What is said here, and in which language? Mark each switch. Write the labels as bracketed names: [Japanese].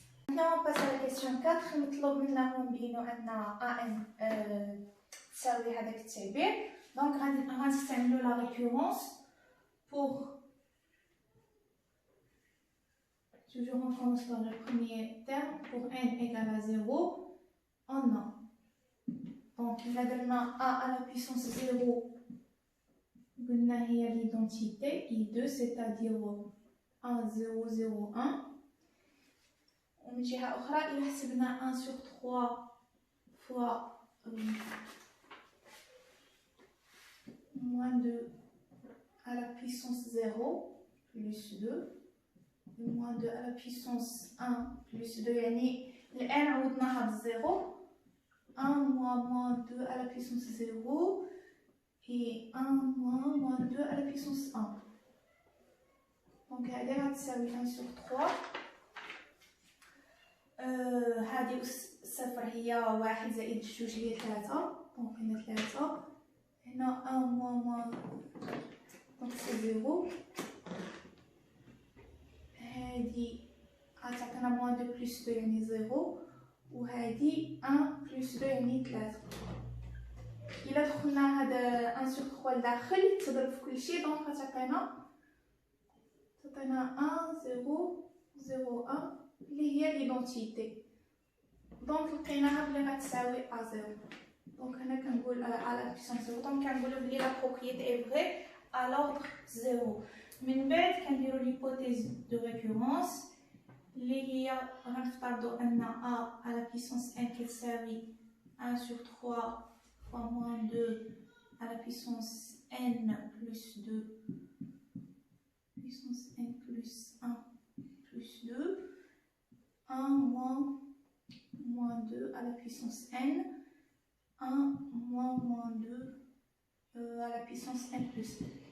[French] Maintenant on passe à la question 4. [Arabic] مطلوب منا هو نبينو ان ان تساوي هذاك التعبير، دونك غنستعملو لا ريكورونس [French] pour toujours on commence par le premier terme. Pour n égale à 0 on a donc il a donné a à la puissance 0 [Arabic] قلنا هي [French] l'identité i2 c'est-à-dire 1 0 0 1. [Arabic] ومن جهة أخرى إلا حسبنا [French] 1 sur 3 fois moins 2 à la puissance 0 plus 2 moins 2 à la puissance 1 plus 2 [Arabic] يعني الآن عوضناها بالزيرو [French] 1 moins 2 à la puissance 0 et 1 moins 2 à la puissance 1. [Arabic] donc هذه غتساوي 1 sur 3. هذه صفر هي 1 زائد 2 هي 3، دونك هنا 3 هنا 1 moins دونك سي 0. هذه غتعطينا موان 2 بلس 2 يعني 0، وهذه 1 بلس 2 يعني 3. إلا دخلنا هاد 1 sur 3 لداخل تضرب في كلشي، دونك غتعطينا 1 0 0 1 اللي هي ليدونتيتي. دونك لقيناها بلي غتساوي ا 0. دونك هنا كنقول على لا بيسونس 0 دونك كنقولوا بلي لا بروبريتي اي فري [French] à l'ordre 0. [Arabic] من بعد كنديروا l'hypothèse de récurrence اللي هي غنفترضوا ان [French] a à la puissance n كتساوي 1 sur 3 fois moins 2 à la puissance n plus 2 puissance n plus 1 plus 2 1 moins 2 à la puissance n 1 moins 2 à la puissance n plus 2.